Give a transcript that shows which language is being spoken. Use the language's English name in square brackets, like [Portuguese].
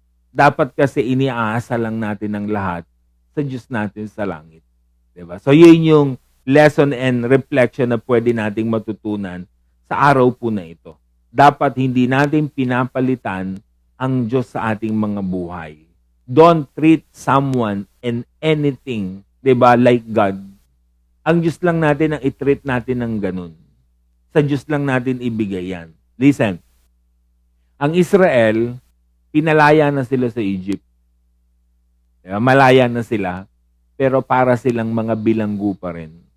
[Filipino] Dapat kasi iniaasa lang natin ang lahat sa Diyos natin sa langit. Diba? So yun yung [English] lesson and reflection [Filipino] na pwede nating matutunan sa araw po na ito. Dapat hindi natin pinapalitan ang Diyos sa ating mga buhay. [English] Don't treat someone and anything, [Filipino] 'di ba, [English] like God. [Filipino] Ang Diyos lang natin ang i-treat natin ng ganun. Sa Diyos lang natin ibigay yan. Listen, ang Israel, pinalaya na sila sa Egypt. Diba? Malaya na sila, pero para silang mga bilanggo pa rin.